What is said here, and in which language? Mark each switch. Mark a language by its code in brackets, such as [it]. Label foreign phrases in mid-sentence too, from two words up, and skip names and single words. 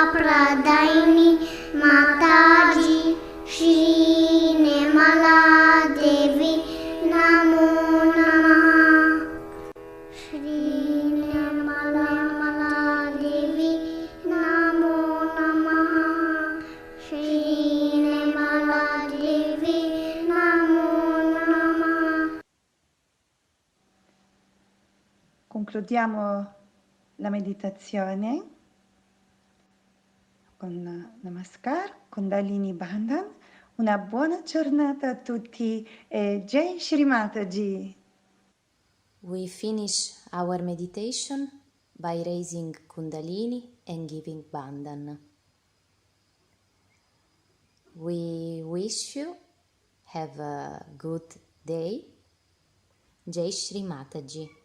[sa] Nirmaladaini Mataji Shri Nirmala Devi Namo Namaha Shri Nirmala Devi Namo Namaha Shri Nirmala Devi Namo Namaha. [it] Concludiamo la meditazione con Namaskar, Kundalini Bandhan. Una buona giornata a tutti e Jai Shri Mataji. [en] We finish our meditation by raising Kundalini and giving Bandhan. We wish you have a good day. Jai Shri Mataji.